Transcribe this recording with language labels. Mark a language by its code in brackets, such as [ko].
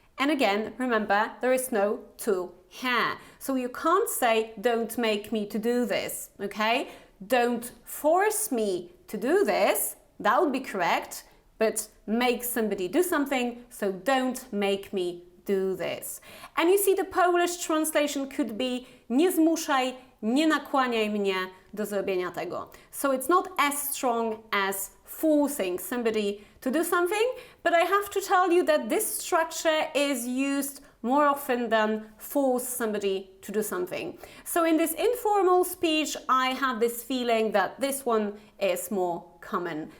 [en] And again, remember, there is no to here. So you can't say, don't make me to do this, okay? Don't force me to do this. That would be correct, but make somebody do something, so don't make me do this. And you see the Polish translation could be, [pl] nie zmuszaj, nie nakłaniaj mnie do zrobienia tego. [en] So it's not as strong as forcing somebody to do something, but I have to tell you that this structure is used more often than force somebody to do something. So in this informal speech, I have this feeling that this one is more common.